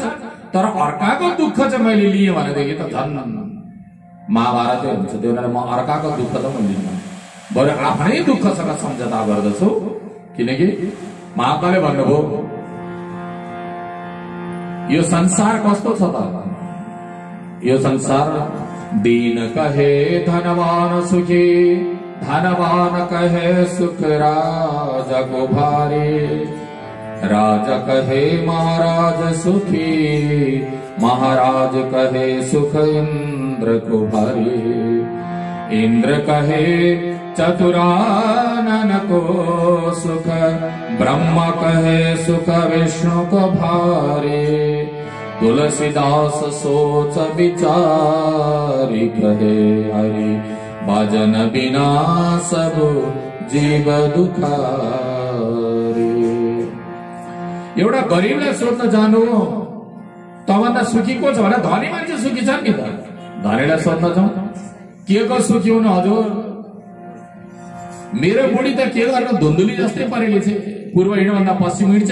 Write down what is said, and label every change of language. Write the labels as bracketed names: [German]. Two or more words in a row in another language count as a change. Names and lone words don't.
[Nepali] तर अर्काको दुःख चाहिँ मैले लिएँ भनेदेखि त झन् महाभारतै हुन्छ। त्यो भएर म अर्काको दुःख त म लिन्न, बरु आफ्नै दुःखसँग सम्झौता गर्दछु। किनकि महात्माले भन्नुभयो यो संसार कस्तो छ त, यो संसार [Awadhi] दीन कहे धनवान सुखी, धनवान कहे सुख राजा को भारी, राजा कहे महाराज सुखी, महाराज कहे सुख इंद्र को भारी, इंद्र कहे चतुरानन को सुख, ब्रह्मा कहे सुख विष्णु को भारी, तुलसीदास सोच विचारी कहे हरि, भजन बिना सब जीव दुखारी। [Nepali] एउटा गरीबलाई सोध्न जानु तभन्दा सुखी को छ भने धनी मान्छे सुखी छन् नि त। धनीलाई सोध्न जाउँ के को सुखी हुनु हजुर? मेरो बुढी त के गर्न धुन्धुली जस्तै परेली छ, पूर्व हिँड्नुभन्दा पश्चिम हिँड्छ।